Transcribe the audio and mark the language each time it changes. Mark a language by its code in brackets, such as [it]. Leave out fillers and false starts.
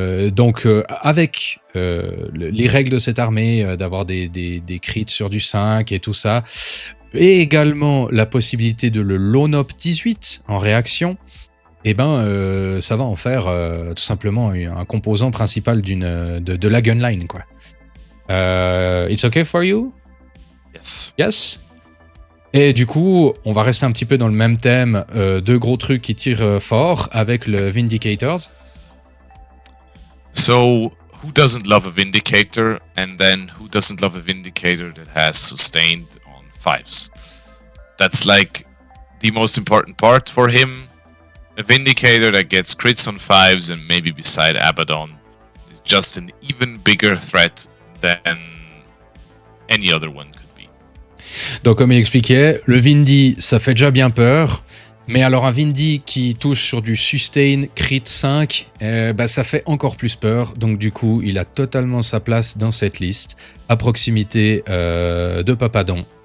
[fr] Donc avec les règles de cette armée, d'avoir des crits sur du 5 et tout ça, et également la possibilité de le loan up 18 en réaction, et ben ça va en faire tout simplement un composant principal de la gunline, quoi. [en] It's okay for you? Yes. Yes? [fr] Et du coup, on va rester un petit peu dans le même thème, 2 gros trucs qui tirent fort avec le Vindicators. [en] So, who doesn't love a Vindicator? And then, who doesn't love a Vindicator that has sustained on 5s? That's like the most important part for him. A Vindicator that gets crits on 5s and maybe beside Abaddon is just an even bigger threat than any other one could be. [fr] Donc comme il expliquait, le Vindy, ça fait déjà bien peur. Mais alors un Vindy qui touche sur du sustain crit 5, ça fait encore plus peur. Donc du coup, il a totalement sa place dans cette liste, à proximité de Papadon.